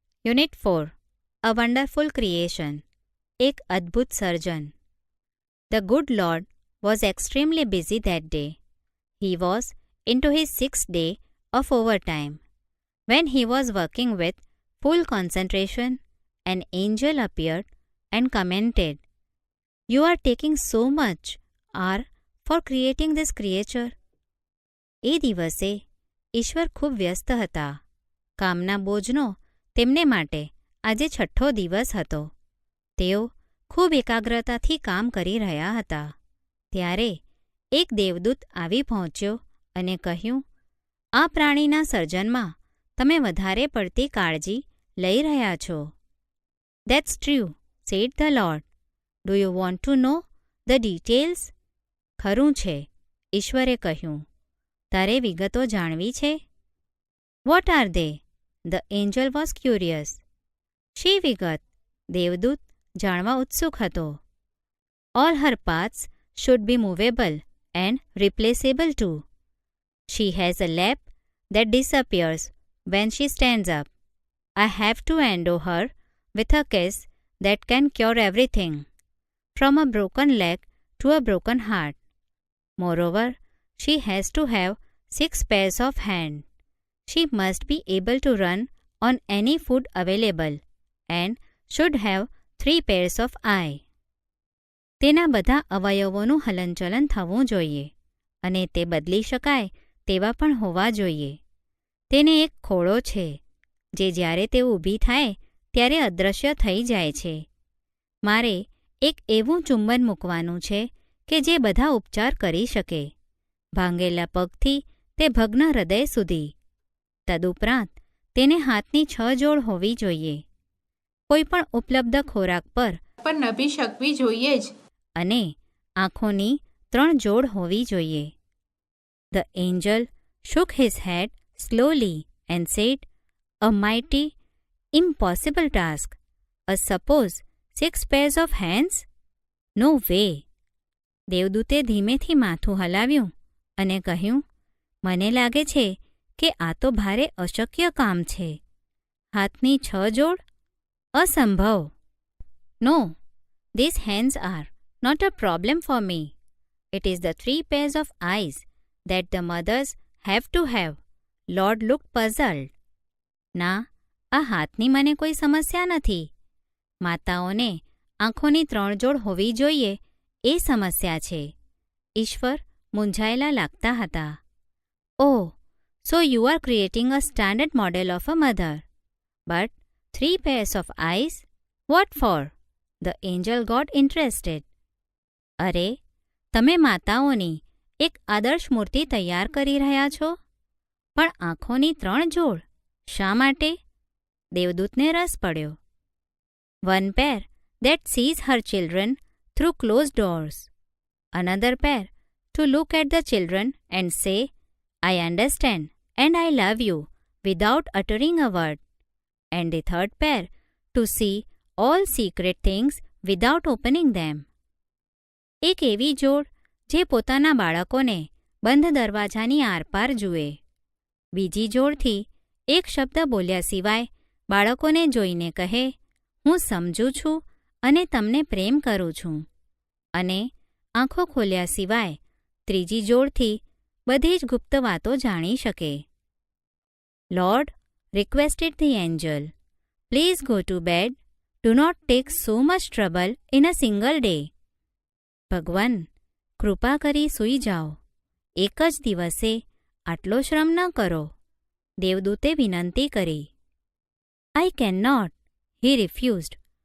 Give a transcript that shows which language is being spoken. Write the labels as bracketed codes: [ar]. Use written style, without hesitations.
[en] unit 4 a wonderful creation [gu] એક અદ્ભુત સર્જન. [en] The good Lord was extremely busy that day. He was into his 6th day of overtime. When he was working with full concentration, an angel appeared and commented, "You are taking so much hour for creating this creature." [gu] એ દિવસે ઈશ્વર ખૂબ વ્યસ્ત હતા. કામના બોજનો તેમને માટે આજે 6ઠ્ઠો દિવસ હતો. તેઓ ખૂબ એકાગ્રતાથી કામ કરી રહ્યા હતા. ત્યારે એક દેવદૂત આવી પહોંચ્યો અને કહ્યું, આ પ્રાણીના સર્જનમાં તમે વધારે પડતી કાળજી લઈ રહ્યા છો. [en] "That's true," said the Lord. "Do you want to know the details?" [gu] ખરું છે, ઈશ્વરે કહ્યું. તારે વિગતો જાણવી છે? [en] "What are they?" The angel was curious. [gu] શી વિગત? દેવદૂત જાણવા ઉત્સુક હતો. [en] "All her parts should be movable and replaceable too. She has a lap that disappears when she stands up. I have to endow her with a kiss that can cure everything, from a broken leg to a broken heart. Moreover, she has to have 6 pairs of hands. She must be able to run on any food available and should have 3 pairs of eyes. [gu] તેના બધા અવયવોનું હલનચલન થવું જોઈએ અને તે બદલી શકાય તેવા પણ હોવા જોઈએ. તેને એક ખોળો છે જે જ્યારે તે ઊભી થાય ત્યારે અદૃશ્ય થઈ જાય છે. મારે એક એવું ચુંબન મૂકવાનું છે કે જે બધા ઉપચાર કરી શકે, ભાંગેલા પગથી તે ભગ્ન હૃદય સુધી. તદુપરાંત તેને હાથની 6 જોડ હોવી જોઈએ. કોઈ પણ ઉપલબ્ધ ખોરાક પર નભી શકવી જોઈએ જ અને આંખોની 3 જોડ હોવી જોઈએ. [en] The angel shook his head slowly and said, "A mighty, impossible task. Suppose 6 pairs of hands? No way." [gu] દેવદૂતે ધીમેથી માથું હલાવ્યું અને કહ્યું, મને લાગે છે કે આ તો ભારે અશક્ય કામ છે. હાથની 6 જોડ? અસંભવ. [en] "No, these hands are not a problem for me. It is the 3 pairs of eyes that the mothers have to have." Lord looked puzzled. [gu] ના, આ હાથની મને કોઈ સમસ્યા નથી. માતાઓને આંખોની 3 જોડ હોવી જોઈએ એ સમસ્યા છે. ઈશ્વર મૂંઝાયેલા લાગતા હતા. [en] "Oh, so you are creating a standard model of a mother. But 3 pairs of eyes? What for?" The angel got interested. [gu] "અરે, તમે માતાઓની એક આદર્શ મૂર્તિ તૈયાર કરી રહ્યા છો, પણ આંખોની 3 જોડ શા માટે?" દેવદૂતને રસ પડ્યો. [en] "One pair that sees her children through closed doors. Another pair to look at the children and say, 'I understand and I love you,' without uttering a word. And the 3rd pair to see all secret things without opening them." [gu] એક એવી જોડ જે પોતાના બાળકોને બંધ દરવાજાની આરપાર જુએ. બીજી જોડથી એક શબ્દ બોલ્યા સિવાય બાળકોને જોઈને કહે, "હું સમજું છું અને તમને પ્રેમ કરું છું." અને આંખો ખોલ્યા સિવાય ત્રીજી જોડથી બધી જ ગુપ્ત વાતો જાણી શકે. [en] "Lord," requested the angel, "please go to bed. Do not take so much trouble in a single day." [gu] ભગવાન, કૃપા કરી સૂઈ જાઓ. એક જ દિવસે આટલો શ્રમ ન કરો. દેવદૂતે વિનંતી કરી. [en] "I cannot," he refused.